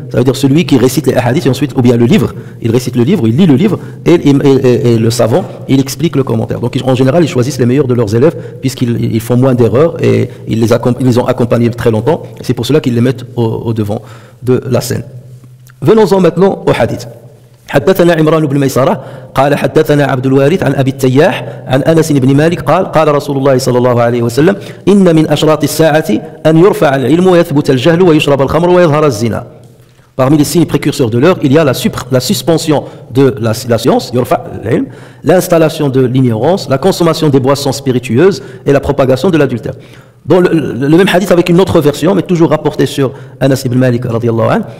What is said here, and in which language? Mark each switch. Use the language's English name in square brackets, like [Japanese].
[French] Ça veut dire celui qui récite les hadiths et ensuite, ou bien le livre, il récite le livre, il lit le livre, et le savant, il explique le commentaire. Donc en général, ils choisissent les meilleurs de leurs élèves, puisqu'ils font moins d'erreurs et ils les ont accompagnés très longtemps. C'est pour cela qu'ils les mettent au devant de la scène. Venons-en maintenant au hadith. [Arabic] حدثنا عمران بن ميسرة قال حدثنا عبد الوارث عن أبي التياح عن أنس بن مالك قال رسول الله صلى الله عليه وسلم إن من أشراط الساعة أن يرفع العلم ويثبت الجهل ويشرب الخمر ويظهر الزنا. [French] Parmi les signes précurseurs de l'heure, il y a la suspension de la science, l'installation de l'ignorance, la consommation des boissons spiritueuses et la propagation de l'adultère. Dans le même hadith avec une autre version, mais toujours rapporté sur Anas ibn Malik radiyallahu anhu.